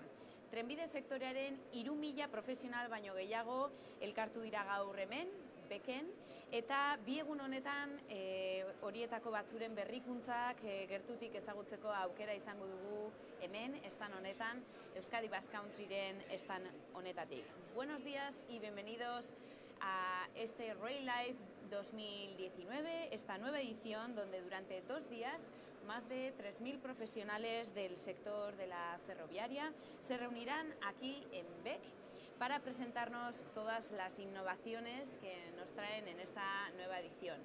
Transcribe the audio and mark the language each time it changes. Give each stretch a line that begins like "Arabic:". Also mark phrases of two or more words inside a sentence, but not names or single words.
Basque: Trenbide sektorearen 3.000 profesional baino gehiago elkartu dira gaur hemen, Beken, eta bi egun honetan horietako batzuren berrikuntzak gertutik ezagutzeko aukera izango dugu hemen, stand honetan, Euskadi Basque Countryren stand honetatik.
Spanish: Buenos días y bienvenidos a este Rail Life 2019, esta nueva edición donde durante 2 días más de 3.000 profesionales del sector de la ferroviaria se reunirán aquí en Bec para presentarnos todas las innovaciones que nos traen en esta nueva edición.